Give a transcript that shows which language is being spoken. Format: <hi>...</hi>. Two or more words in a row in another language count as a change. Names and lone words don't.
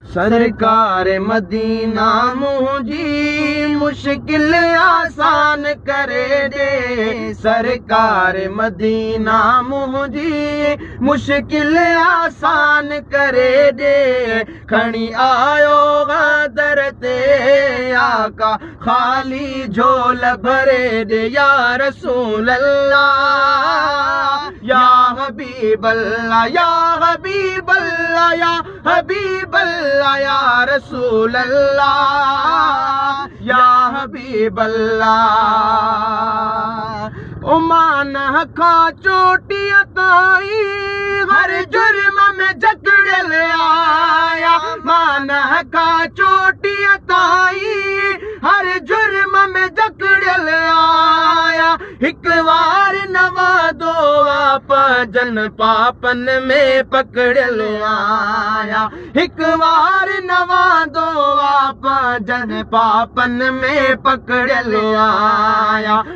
<sd>سرڪار مدينہ منهنجي مشڪل آسان ڪري ڏي، سرڪار مدينہ منهنجي مشڪل آسان ڪري ڏي. کڻي آيو غادر تي آقا خالي جھول ڀري ڏي.</sd> <ar>يا رسول الله، يا حبيب الله، يا حبيب الله، يا حبيب الله، يا رسول الله، يا حبيب الله.</ar> <sd>او مان کان چوٽيءَ تائين هر جرم ۾ جڪڙيل آهيان، مان کان چوٽيءَ تائين هر جرم ۾ جڪڙيل آهيان. هڪ وار نوازو آ پنهنجن پاپن ۾ پڪڙيل آهيان، هڪ وار نوازو آ پنهنجن پاپن ۾ پڪڙيل آهيان.</sd>